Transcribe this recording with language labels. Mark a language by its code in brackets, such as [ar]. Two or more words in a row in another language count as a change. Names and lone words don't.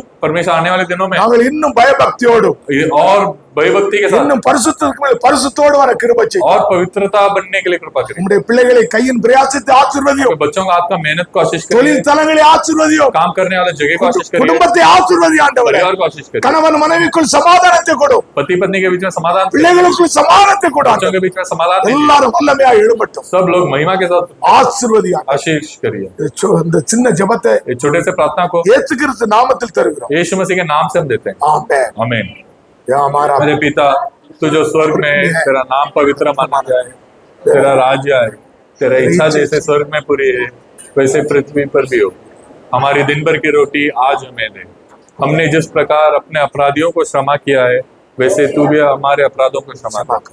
[hi] परमेश्वर आने वाले दिनों में [ta] நாங்கள் இன்னும் பயபக்தியோடும் [hi] और भयभक्ति के साथ [ta] இன்னும் பரிசுத்தத்துக்கு மேல் பரிசுத்தோடு வர கிருபை செய்யும். [hi] और पवित्रता बनने के लिए कृपा करें। [ta] உம்முடைய பிள்ளைகளை கையின் பிரயாசத்தை ஆசீர்வதியும். [hi] बच्चों को आपका मेहनत को आशीष करें, [ta] தொழில் தலங்களை ஆசீர்வதியும். [hi] काम करने वाले जगह को आशीष करें, [ta] குடும்பத்தை ஆசீர்வதி ஆண்டவரே. [hi] परिवार को आशीष करें, [ta] கணவன் மனைவிக்குள் சமாதானத்தை கொடும். [hi] पति पत्नी के बीच में समाधान करें, [ta] பிள்ளைகளுக்குள் சமாதானத்தை கொடு [hi] बच्चों के बीच में समाधान दीजिए। [ta] எல்லாரும் வல்லமையா எழும்பட்டும். [hi] सब लोग महिमा के साथ [ta] ஆசீர்வதியா. [hi] आशीष करिए। [ta] இந்த சின்ன ஜெபத்தை [hi] इस छोटे से प्रार्थना को [ta] இயேசு கிறிஸ்து நாமத்தில் தருகிறோம். [hi] यीशु मसीह के नाम से हम देते हैं, [ta] ஆமென். [hi] आमीन। या हमारा मेरे पिता, तू जो स्वर्ग में है, तेरा नाम पवित्र माना जाए, तेरा राज्य आए, तेरा इच्छा जैसे स्वर्ग में पूरी है वैसे पृथ्वी पर भी हो। हमारी दिन भर की रोटी आज हमें दे। हमने जिस प्रकार अपने अपराधियों को क्षमा किया है वैसे तू भी हमारे अपराधों को क्षमा कर।